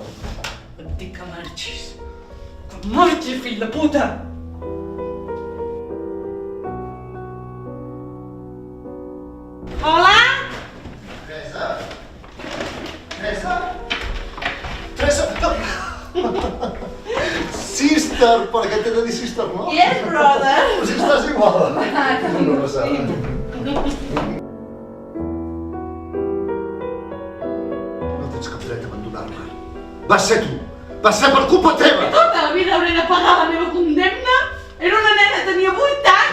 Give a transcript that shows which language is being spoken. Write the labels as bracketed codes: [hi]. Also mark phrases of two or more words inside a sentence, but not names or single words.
[ca] Et dic que marxis. Que marxis, fill de puta! Hola? Teresa? Teresa? Teresa! Sister! Per què t'he de dir sister, no? [en] Yes, brother! [ca] Però si estàs igual. No passava. No tens cap dret a abandonar-me. Va ser tu! Va ser per culpa teva! Tota la vida hauré de pagar la meva condemna? Era una nena, tenia 8 anys!